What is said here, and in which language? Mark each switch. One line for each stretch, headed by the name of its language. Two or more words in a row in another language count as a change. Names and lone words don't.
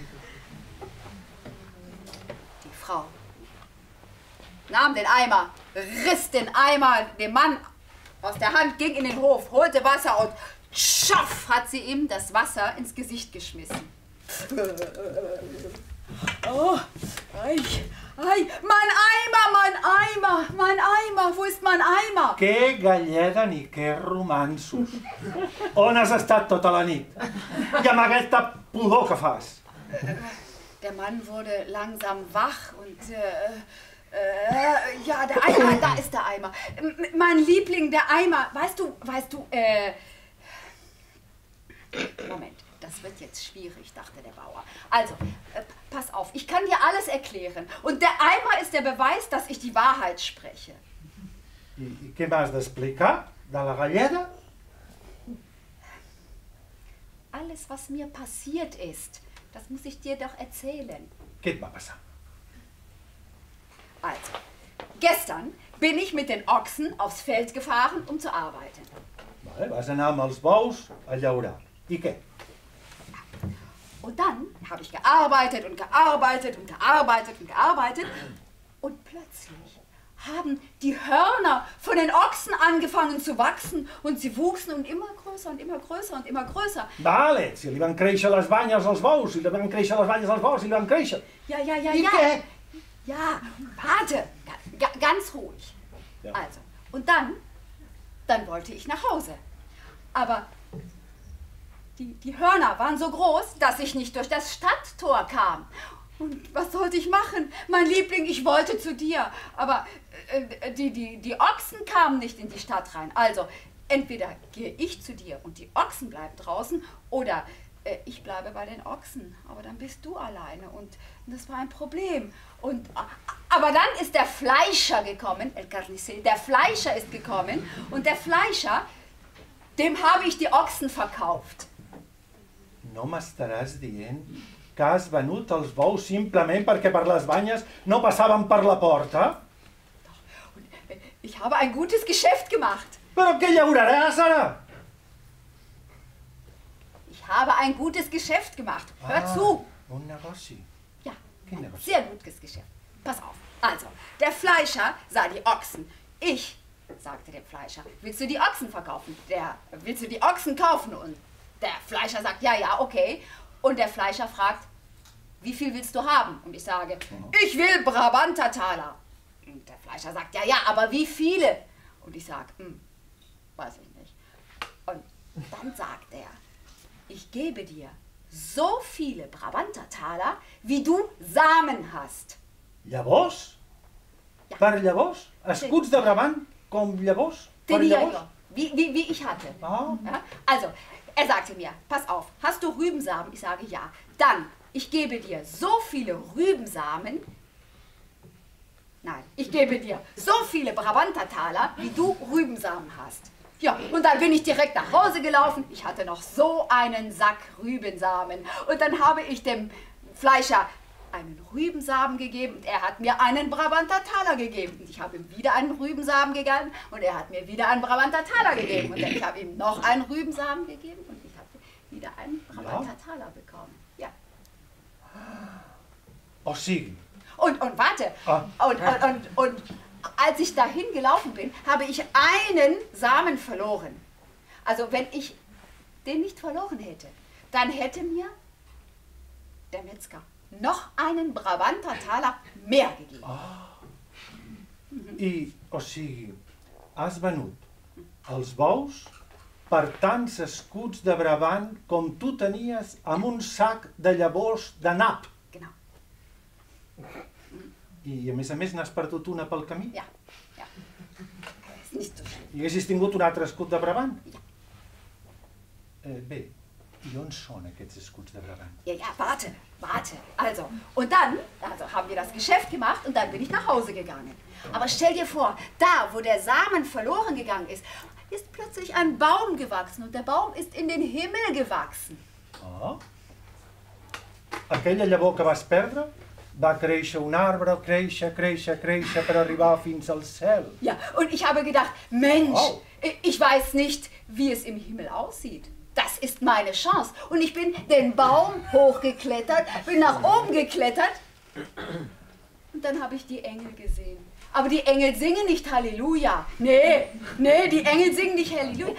German: Die Frau nahm den Eimer, riss den Eimer dem Mann aus der Hand, ging in den Hof, holte Wasser und tschaff hat sie ihm das Wasser ins Gesicht geschmissen. Oh, mein Eimer, wo ist mein Eimer?
Catalan: Che galleda ni che romansos. On has estat tota la nit? I amb aquesta pudor que fas?
German: Der Mann wurde langsam wach und ja, der Eimer, da ist der Eimer. Mein Liebling, der Eimer. Weißt du, Moment, das wird jetzt schwierig, dachte der Bauer. Also, pass auf, ich kann dir alles erklären. Und der Eimer ist der Beweis, dass ich die Wahrheit spreche.
Catalan: I què m'has d'explicar? De la galleda?
German: Alles, was mir passiert ist, das muss ich dir doch erzählen.
Catalan: Què et va passar?
German: Also, gestern bin ich mit den Ochsen aufs Feld gefahren, um zu arbeiten.
Catalan: Vale, vas anar amb els bous a llaurar. I què?
German: Und dann habe ich gearbeitet und gearbeitet und gearbeitet und gearbeitet und plötzlich haben die Hörner von den Ochsen angefangen zu wachsen und sie wuchsen und immer größer und immer größer und immer größer.
Catalan: Vale, si li van créixer les banyes als bous, si li van créixer les banyes als bous, si li van créixer.
German: Ja.
Catalan: I què?
German: Ja, warte, ganz ruhig. Ja. Also, und dann wollte ich nach Hause. Aber die Hörner waren so groß, dass ich nicht durch das Stadttor kam. Und was sollte ich machen? Mein Liebling, ich wollte zu dir. Aber die Ochsen kamen nicht in die Stadt rein. Also, entweder gehe ich zu dir und die Ochsen bleiben draußen oder ich bleibe bei den Ochsen. Aber dann bist du alleine und das war ein Problem. Aber dann ist der Fleischer gekommen,
Spanish: El Carnicero,
German: der Fleischer ist gekommen und der Fleischer, dem habe ich die Ochsen verkauft.
Catalan: No m'estaràs dient que has venut els bous simplement perquè per les banyes no passaven per la porta?
German: Ich habe ein gutes Geschäft gemacht.
Catalan: Però què llauraràs ara?
German: Ich habe ein gutes Geschäft gemacht. Hör zu.
Catalan: Un negoci.
German: Ja,
Catalan: Quin
German: ein
Catalan: negoci?
German: sehr gutes Geschäft. Pass auf. Also, der Fleischer sah die Ochsen. Ich sagte dem Fleischer, willst du die Ochsen verkaufen? Willst du die Ochsen kaufen? Und der Fleischer sagt, ja, okay. Und der Fleischer fragt, wie viel willst du haben? Und ich sage, ich will Brabantertaler. Und der Fleischer sagt, ja, aber wie viele? Und ich sage, weiß ich nicht. Und dann sagt er, ich gebe dir so viele Brabantertaler, wie du Samen hast.
Catalan: Llavors? Ja. Per llavors? Escuts de Brabant com llavors? Per
Spanish: Tenía
Catalan: llavors?
German: yo, wie ich hatte. Ah. Ja? Also, er sagte mir, pass auf, hast du Rübensamen? Ich sage, ja. Dann, ich gebe dir so viele Rübensamen, nein, ich gebe dir so viele Brabantertaler, wie du Rübensamen hast. Ja, und dann bin ich direkt nach Hause gelaufen. Ich hatte noch so einen Sack Rübensamen. Und dann habe ich dem Fleischer einen Rübensamen gegeben und er hat mir einen Brabantertaler gegeben. Und ich habe ihm wieder einen Rübensamen gegeben und er hat mir wieder einen Brabantertaler gegeben. Und ich habe ihm noch einen Rübensamen gegeben und ich habe wieder einen Brabantertaler bekommen. Ja.
Catalan: O sigui...
German: Und warte, und als ich dahin gelaufen bin, habe ich einen Samen verloren. Also wenn ich den nicht verloren hätte, dann hätte mir der Metzger noch einen Brabanter Taler mehr gegeben.
Catalan: I, o sigui, has venut els bous per tants escuts de Brabant com tu tenies amb un sac de llavors de nap.
German: Genau.
Catalan: I a més n'has perdut una pel camí?
German: Ja, ja. Ist nicht so schlimm.
Catalan: I haguessis tingut un altre escut de Brabant?
German: Ja.
Catalan: Bé, i on són aquests escuts de Brabant?
German: Ja, ja, warte. Also, und dann, haben wir das Geschäft gemacht und dann bin ich nach Hause gegangen. Aber stell dir vor, da, wo der Samen verloren gegangen ist, ist plötzlich ein Baum gewachsen und der Baum ist in den Himmel gewachsen. Oh.
Catalan: Aquella llavor que vas perdre va créixer un arbre, créixer per arribar fins al cel.
German: Ja, und ich habe gedacht, Mensch, ich weiß nicht, wie es im Himmel aussieht. Das ist meine Chance. Und ich bin den Baum hochgeklettert, bin nach oben geklettert und dann habe ich die Engel gesehen. Aber die Engel singen nicht Halleluja. Nee, die Engel singen nicht Halleluja.